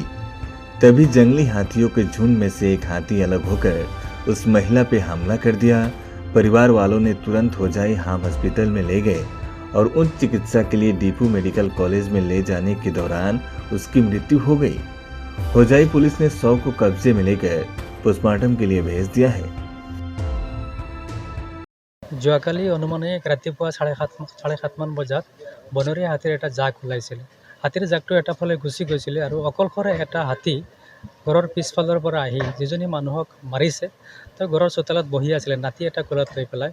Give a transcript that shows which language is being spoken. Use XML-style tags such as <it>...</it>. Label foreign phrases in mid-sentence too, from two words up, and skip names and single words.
<hi>तभी जंगली हाथियों के झुंड में से एक हाथी अलग होकर उस महिला पे हमला कर दिया। परिवार वालों ने तुरंत होजाई हाम हॉस्पिटल में ले गए और उच्च चिकित्सा के लिए डीपू मेडिकल कॉलेज में ले जाने के दौरान उसकी मृत्यु हो गई। होजाई पुलिस ने शव को कब्जे में लेकर पोस्टमार्टम के लिए भेज दिया है।</hi> <as>যোৱাকালি অনুমানে ৰাতিপুৱা 7:30 বজাত বনৰীয়া হাতীৰ এটা জাক ওলাইছিল। হাতীৰ জাকটো এটা ফালে গুচি গৈছিলে আৰু অকলশৰে এটা হাতী ঘৰৰ পিছফালৰ পৰা আহি যিজনী মানুহক মাৰিছে তেওঁ ঘৰৰ চোতালত বহি আছিলে নাতি এটা কোলাত লৈ পেলাই।</as>